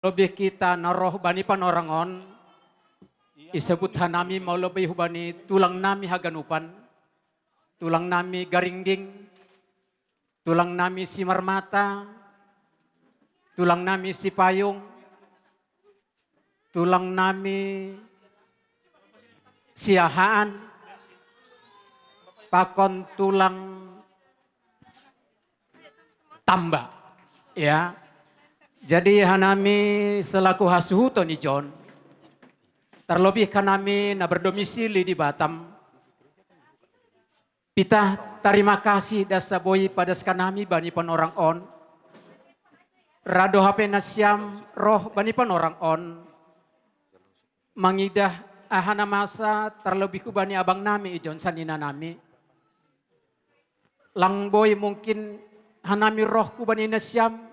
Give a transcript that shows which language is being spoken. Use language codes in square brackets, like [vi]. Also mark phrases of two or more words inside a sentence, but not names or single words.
[id] Lebih kita [bts] naroh bani panorangon, isebut hanami mau lebih hubani tulang nami haganupan, tulang nami garingging, tulang nami simar mata, tulang nami si payung, tulang nami siahaan, pakon tulang tambak, ya. Jadi hanami selaku hasuhuto ni John, terlebih kanami na berdomisili di Batam. Pita [id] terima kasih [bts] dasa boy pada kanami bani panorang on. Rado hape nasyam roh bani panorang on. Mangidah ahana masa terlebih ku bani abang nami John sanina nami. Lang boy mungkin hanami roh ku bani nasyam.